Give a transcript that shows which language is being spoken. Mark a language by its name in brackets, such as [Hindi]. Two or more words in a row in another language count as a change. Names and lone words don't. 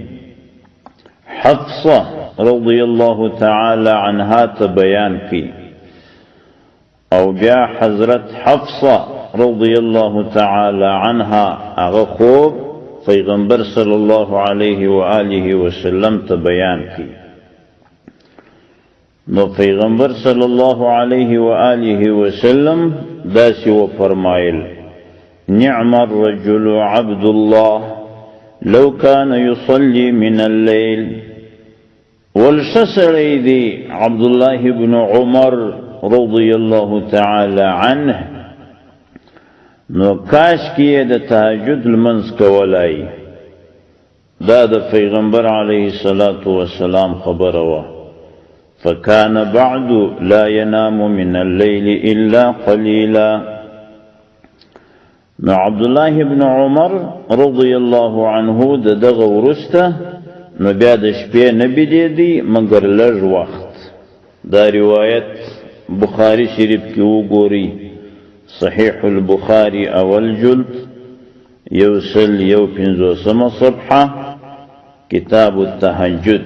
[Pashto] حفصه [Arabic] رضی الله تعالی عنها [Pashto] ته بیان کی او بیا حضرت حفصه [Arabic] رضی الله تعالی عنها [Pashto] هغه خوب پیغمبر [Arabic] صلی الله علیه و آله وسلم [Pashto] ته بیان کی. نو پیغمبر [Arabic] صلی الله علیه و آله وسلم [Pashto] داسی و فرمایل: [Arabic] نعم الرجل عبد الله لو كان يصلي من الليل. [Pashto] والشسری دی عبدالله بن عمر [Arabic] رضی الله تعالی عنه [Pashto] نو کاش کیه د تهجد لمنځ کولای. دا د پیغمبر [Arabic] علیه الصلاة والسلام [Pashto] خبره وه. [Arabic] فكان بعد لا ينام من الليل إلا قليلا. [Pashto] نو عبدالله بن عمر [Arabic] رضی الله عنه [Pashto] دغه ورسته نو بیا د شپې نه بیدېدی مګر لږ وخت. دا روایت بخاری شریف کې وګورئ، صحیح البخاری اول جلد 150 صفحه، کتاب التهجد.